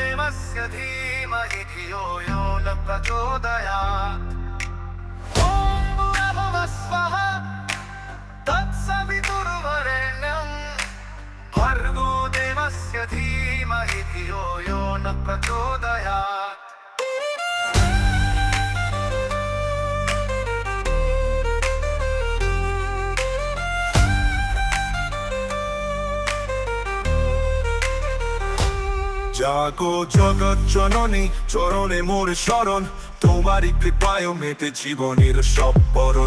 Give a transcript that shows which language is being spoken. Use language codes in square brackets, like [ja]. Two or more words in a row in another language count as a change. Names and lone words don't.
[sa] देवस्य धीमहि धियो यो न प्रचोदयात्। ॐ भूर्भुवः स्वः तत्सवितुर्वरेण्यं भर्गो देवस्य धीमहि धियो यो न प्रचोदयात्। [bn] জাগো জগৎ জননী চরণে মোর শরণ, তোমারই কৃপায় মেটে জীবনের সব পরণ।